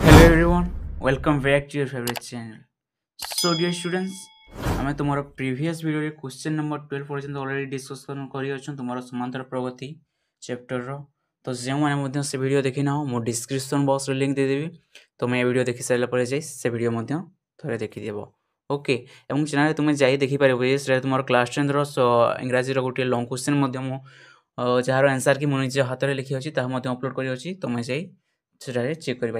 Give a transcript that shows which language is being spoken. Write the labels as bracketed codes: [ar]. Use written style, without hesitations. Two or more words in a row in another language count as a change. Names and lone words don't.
[en] everyone, welcome back to your favorite channel. So dear students, [or] ଆମେ ତୁମର [en] previous video question number [or] 12 ପର୍ଯ୍ୟନ୍ତ [en] already discussion [or] କରିଅଛୁ ତୁମର ସମାନ୍ତର ପ୍ରଗତି ଚାପ୍ଟରର। ତ ଯେଉଁମାନେ ମଧ୍ୟ ସେ ଭିଡ଼ିଓ ଦେଖିନାହ ମୁଁ [en] description box [or] ଲିଙ୍କ୍ ଦେଇଦେବି, ତୁମେ ଏ ଭିଡ଼ିଓ ଦେଖି ସାରିଲା ପରେ ଯାଇ ସେ ଭିଡ଼ିଓ ମଧ୍ୟ ଥରେ ଦେଖିଦେବ। ଓକେ, ଏବଂ ଚ୍ୟାନେଲରେ ତୁମେ ଯାଇ ଦେଖିପାରିବ ଯେ ସେଟା ତୁମର କ୍ଲାସ୍ 10ର ଇଂରାଜୀର ଗୋଟିଏ [en] long question [or] ମଧ୍ୟ ମୁଁ ଯାହାର ଆନ୍ସର୍ କି ମୁଁ ନିଜ ହାତରେ ଲେଖିଅଛି ତାହା ମଧ୍ୟ ଅପଲୋଡ଼ କରିଅଛି, ତୁମେ ଯାଇ ସେଠାରେ ଚେକ୍ କରିପାରିବ।